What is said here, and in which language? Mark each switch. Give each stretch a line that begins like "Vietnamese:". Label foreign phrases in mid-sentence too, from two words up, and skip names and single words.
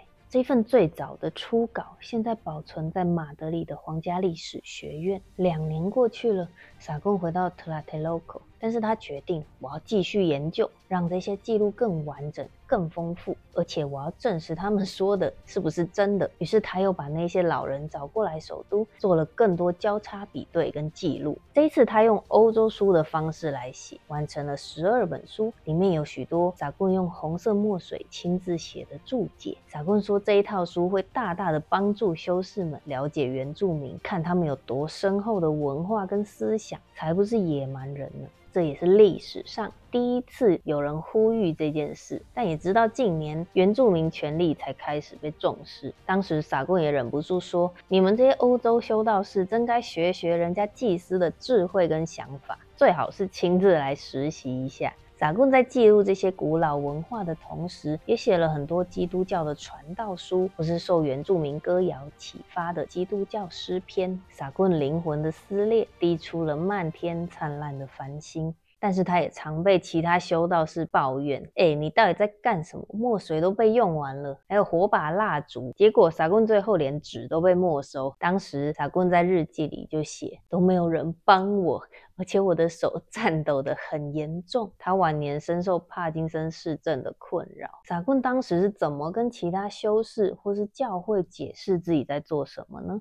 Chinese: 這份最早的初稿現在保存在馬德里的皇家歷史學院。2年過去了，薩棍回到 Tlatelolco， 但是他決定我要繼續研究，讓這些記錄更完整、更豐富，而且我要證實他們說的是不是真的。於是他又把那些老人找過來首都，做了更多交叉比对跟記錄。這一次他用歐洲書的方式來寫，完成了12本書，裡面有許多薩棍用紅色墨水親自寫的注解。薩棍說這一套書會大大的幫助修士們了解原住民，看他們有多深厚的文化跟思想，才不是野蠻人呢。这也是歷史上第一次有人呼籲這件事，但也直到近年原住民權利才開始被重視。當時薩棍也忍不住說：“你們這些歐洲修道士真該學學人家祭司的智慧跟想法，最好是親自來實習一下。” 薩棍在記錄這些古老文化的同時，也寫了很多基督教的傳道書，或是受原住民歌謠啟發的基督教詩篇。薩棍靈魂的撕裂，滴出了漫天燦爛的繁星。但是他也常被其他修道士抱怨：“你到底在幹什麼？墨水都被用完了，還有火把蠟燭。” 結果薩棍最後連紙都被沒收。當時薩棍在日記裡就寫：“都沒有人幫我，而且我的手顫抖得很嚴重。” 他晚年深受帕金森氏症的困擾。薩棍當時是怎麼跟其他修士或是教會解釋自己在做什麼呢？